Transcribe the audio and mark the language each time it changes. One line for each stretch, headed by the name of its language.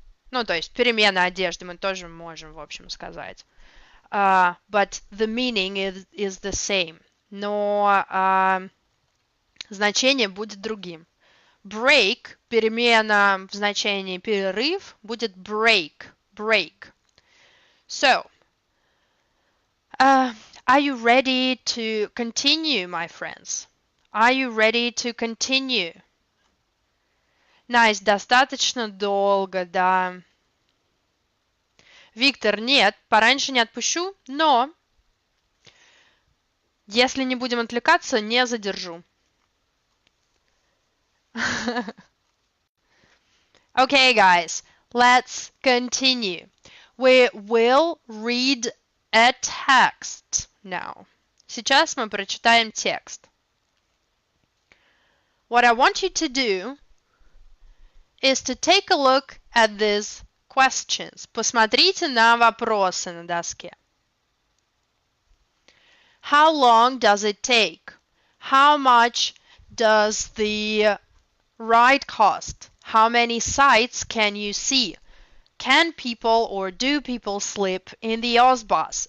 Russian: Ну, то есть перемена одежды мы тоже можем, в общем, сказать.
English: But the meaning is the same.
Russian: Но значение будет другим. Break, перемена в значении перерыв, будет break.
English: Break. So, are you ready to continue, my friends? Are you ready to continue? Nice,
Russian: достаточно долго, да. Виктор, нет, пораньше не отпущу, но если не будем отвлекаться, не задержу.
English: Okay, guys, let's continue. We will read a text now.
Russian: Сейчас мы прочитаем текст.
English: What I want you to do is to take a look at these questions.
Russian: Посмотрите на вопросы на доске.
English: How long does it take? How much does the ride cost? How many sights can you see? Can people or do people sleep in the Ozbus?